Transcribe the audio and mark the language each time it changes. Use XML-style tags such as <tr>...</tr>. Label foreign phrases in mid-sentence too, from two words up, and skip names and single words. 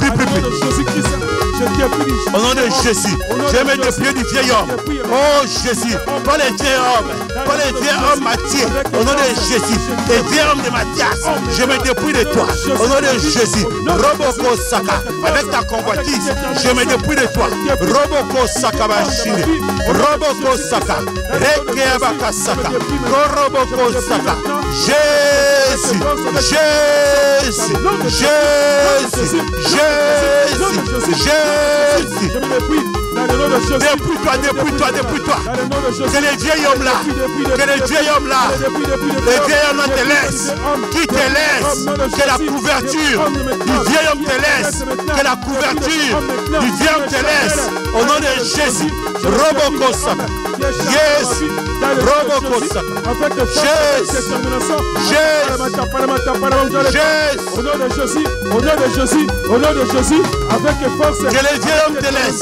<fr>Au nom de Jésus, je me dépouille du vieil homme. Oh Jésus, pas les vieil hommes, pas les vieil hommes Matthieu. Au nom de Jésus, les vieil hommes de Matthias, je me dépouille de toi. Au nom de Jésus, Roboko Saka, avec ta convoitise, je me dépouille de toi. Roboko Saka Machine, Roboko Saka, Rekeabaka Saka, Koroboko Saka, Jésus, Jésus, Jésus, Jésus, Jésus. Dépouille-toi. Que les vieils hommes là, le vieil homme te laisse, qui te laisse, que la couverture du vieil homme te laisse, que la couverture du vieil homme te laisse, au nom de Jésus, Roboko Saka, Jésus, Roboko Saka, Jésus, au nom de Jésus, avec force, que les vieils hommes te laissent.</fr>